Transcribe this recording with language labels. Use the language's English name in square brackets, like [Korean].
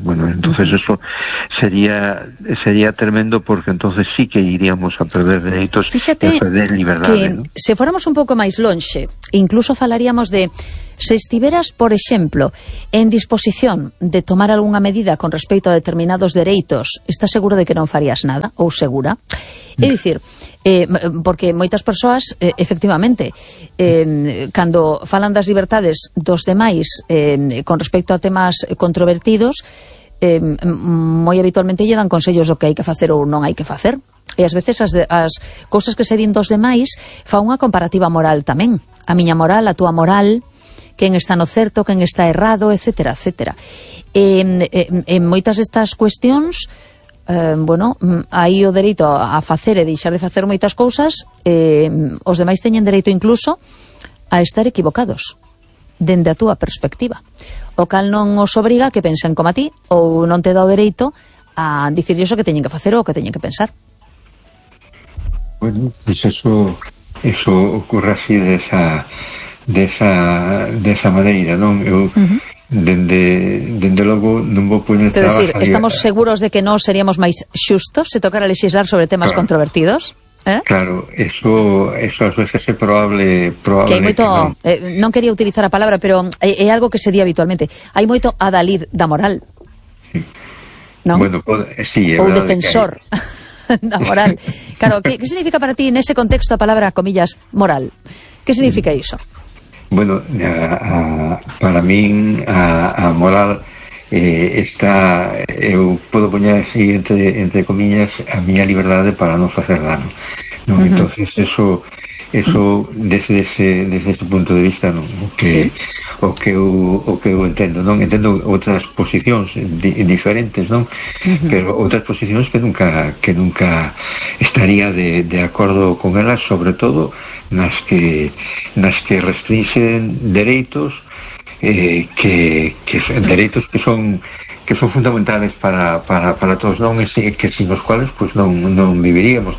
[Spanish] Bueno, entonces eso sería tremendo, porque entonces sí que iríamos a perder dereitos. [Galician] Fíxate, a perder liberdade, que ¿no? Se fóramos un pouco máis lonxe, incluso falaríamos de se estiveras, por exemplo, en disposición de tomar algunha medida con respecto a determinados dereitos, estás seguro de que non farías nada, ou segura? É dicir, porque moitas persoas, efectivamente, cando falan das libertades dos demais con respecto a temas controvertidos, moi habitualmente lle dan consellos do que hai que facer ou non hai que facer. E ás veces as cousas que se din dos demais fa unha comparativa moral tamén. A miña moral, a túa moral, quen está no certo, quen está errado, etcétera, etcétera. En moitas destas cuestións, bueno, hai o dereito a facer e deixar de facer moitas cousas, os demais teñen dereito incluso a estar equivocados, dende a túa perspectiva. O cal non os obriga que pensen como a ti, ou non te dá o dereito a dicir iso que teñen que facer ou que teñen que pensar. [Spanish] Bueno, pues eso ocurre así de esa maneira, non? [Galician] Eu, dende logo, non vou poñer trabas. Te decir, estamos seguros de que non seríamos máis xustos se tocara legislar sobre temas claro. Controvertidos? ¿Eh? Claro, eso as veces é probable que hai moito, que non quería utilizar a palabra, pero é algo que se di habitualmente. Hai moito adalid da moral. [Spanish] Sí. ¿No? Bueno, pues, sí, [Galician] ou defensor da moral. Claro, que significa para ti, nese contexto, a palabra, comillas, moral? Que significa iso? Bueno, para min a moral está, eu podo poñer así entre comillas, a miña liberdade para non facer dano. ¿No? Uh-huh. [Spanish] Entonces eso desde ese punto de vista, ¿no? [Galician] O que eu entendo, non? Entendo outras posicións diferentes, non? Uh-huh. Pero outras posicións que nunca estaría de acordo con elas, sobre todo nas que restringen dereitos dereitos que son fundamentales para todos, non? [Spanish] Que sin os cuales pues non viviríamos.